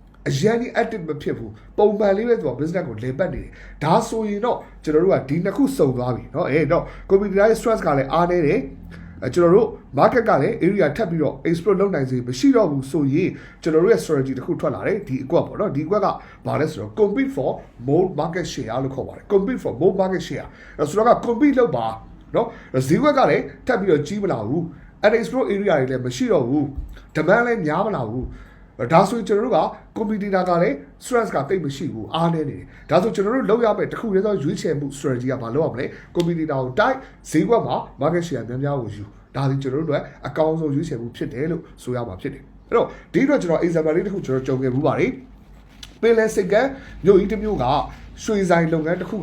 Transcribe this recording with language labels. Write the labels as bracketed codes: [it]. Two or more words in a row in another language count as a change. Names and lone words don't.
[my] အရင်ကြီး active မဖြစ်ဘူးပုံမှန်လေးပဲသူက business ကိုလည်ပတ်နေတယ်ဒါဆိုရင်တော့ကျွန်တော်တို့ကဒီနှစ်ခုစုံသွားပြီเนาะတော့ [en] computer stress [my] ကလည်းအားနေတယ်ကျွန်တော်တို့ market ကလည်း area ထပ်ပြီးတော့ explore လုပ် နိုင်စေမရှိတော့ဘူးဆိုရင်ကျွန်တော်တို့ရဲ့ strategy တစ်ခုထွက်လာတယ်ဒီအကွက်ပေါ့နော်ဒီအကွက်ကဘာလဲဆိုတော့ [en] compete for more market share [my] လို့ခေါ်ပါတယ် [en] compete for more market share [my] ဆို တော့က compete လုပ်ပါနော်ဈေးကွက်ကလည်းထပ်ပြီးတော့ကြီးမလာဘူး [en] unexplore area [my] တွေလည်းမရှိတော့ဘူး demand လည်းများမလာဘူးဒါဆိုရင်ကျွန်တော်တို့က competitor ကလည်း stress ကတိတ်မရှိဘူးအားနေတယ်ဒါဆိုကျွန်တော်တို့လောက်ရမယ်တခုတည်းသောရွေးချယ်မှု strategy ကဘာလုပ်ရမလဲ competitor ကိုတိုက်ဈေးကွက်မှာ [en] market share [my] များများကိုယူဒါဒီကျွန်တော်တို့အတွက်အကောင်းဆုံးရွေးချယ်မှုဖြစ်တယ်လို့ဆိုရမှာဖြစ်တယ်အဲ့တော့ဒီအတွက်ကျွန်တော် example လေးတစ်ခုကျွန်တော်ကြုံခဲ့မှုပါတယ်ပင်လယ်စိတ်ကမြို့ကြီးတစ်မြို့ကရွှေဆိုင်လုပ်ငန်းတစ်ခုက